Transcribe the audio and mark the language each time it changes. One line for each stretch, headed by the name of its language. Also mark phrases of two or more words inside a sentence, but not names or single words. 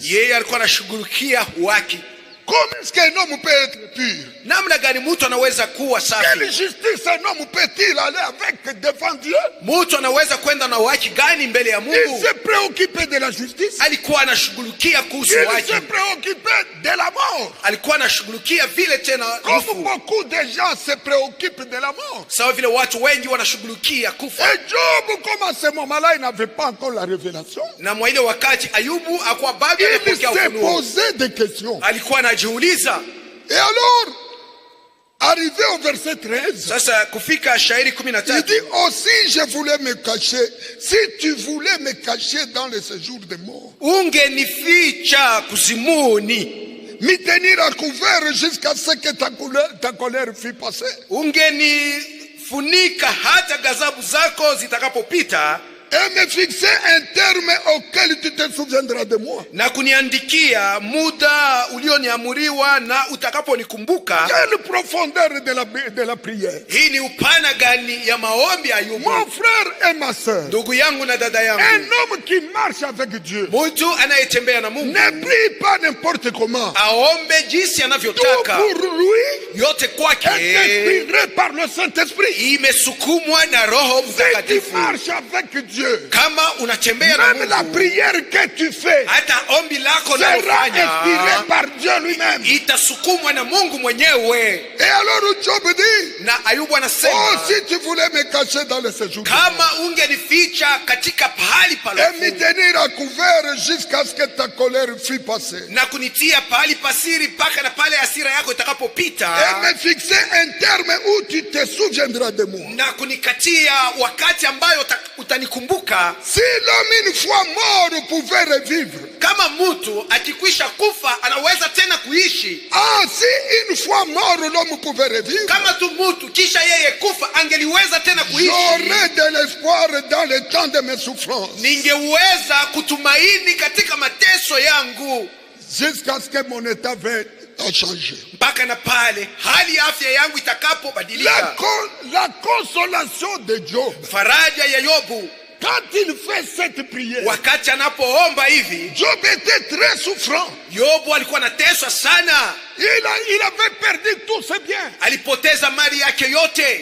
Swahili: Yeye alikuwa anashughulikia uhaki.
French: Comment est-ce qu'un homme peut être pur?
Swahili: Namna gani mtu anaweza kuwa
French: Quelle
Swahili: safi?
French: justice un homme peut-il aller avec devant Dieu?
Swahili: Mtu anaweza kwenda na uhaki gani mbele ya
French: Il
Swahili: Mungu?
French: s'est préoccupé de la justice.
Swahili: Alikuwa anashughulikia kuhusu
French: Il
Swahili: uhaki.
French: s'est préoccupé de la mort.
Swahili: Alikuwa anashughulikia vile tena
French: Comme
Swahili: kufu.
French: beaucoup de gens se préoccupent de la mort.
Swahili: Sawa vile watu wengi wanashughulikia kufa.
French: Et Job, comme à ce moment-là, il n'avait pas encore la révélation.
Swahili: Na mwa ile wakati Ayubu akuwa bado
French: Il
Swahili: anapokea
French: s'est
Swahili: ufunuo.
French: posé des questions.
Swahili: Alikuwa anajiuliza,
French: Et alors, Arrivé au verset 13,
Swahili: sasa kufika shairi
French: il
Swahili: 13,
French: dit aussi je voulais me cacher. Si tu voulais me cacher dans le séjour des morts,
Swahili: ungenificha kuzimuni,
French: me tenir à couvert jusqu'à ce que ta colère fût passée.
Swahili: ungenifunika hata ghadhabu zako zitakapopita,
French: Et me fixer un terme auquel tu te souviendras de moi.
Swahili: na kuniandikia muda ulioniamuriwa na utakaponikumbuka.
French: Quelle profondeur de la prière.
Swahili: Hii ni upana gani ya maombi Ayubu.
French: Mon frère et ma soeur,
Swahili: Ndugu yangu na dada yangu,
French: un homme qui marche avec Dieu
Swahili: mtu anayetembea na Mungu
French: ne prie pas n'importe comment.
Swahili: aombe jinsi
French: Tout
Swahili: anavyotaka.
French: pour lui
Swahili: Yote
French: est
Swahili: kwake
French: inspiré par le Saint-Esprit.
Swahili: imesukumwa na Roho
French: Si tu
Swahili: Mtakatifu.
French: marches avec Dieu,
Swahili: Kama unatembea na
French: même la
Swahili: Mungu,
French: prière que tu fais
Swahili: hata ombi lako
French: sera
Swahili: linalofanya
French: inspiré par Dieu lui-même.
Swahili: itasukumwa na Mungu mwenyewe.
French: Et alors Job dit,
Swahili: Na Ayubu oh, anasema,
French: si tu voulais me cacher dans le séjour
Swahili: kama ungenificha katika pahali
French: et me
Swahili: palofu
French: tenir à couvert jusqu'à ce que ta colère fût passée,
Swahili: na kunitia pahali pasiri mpaka na pale hasira yako
French: et
Swahili: itakapopita,
French: me fixer un terme où tu te souviendras de moi.
Swahili: na kunikatia wakati ambayo utanikumbuka.
French: Si l'homme une fois mort pouvait revivre,
Swahili: Kama mtu akikwisha kufa anaweza tena kuishi.
French: si une fois mort l'homme pouvait revivre,
Swahili: Kama tu mtu kisha yeye kufa angeliweza tena kuishi,
French: j'aurais de l'espoir dans le temps de mes souffrances,
Swahili: ningeweza kutumaini katika mateso yangu,
French: jusqu'à ce que mon état a changé.
Swahili: mpaka na pale hali ya afya yangu itakapobadilika.
French: La consolation de Job,
Swahili: Faraja ya Yobu
French: quand il fait cette prière,
Swahili: wakati anapoomba hivi,
French: Job était très souffrant.
Swahili: Yobu alikuwa anateswa sana,
French: Il avait perdu tous ses biens.
Swahili: alipoteza mali yake yote.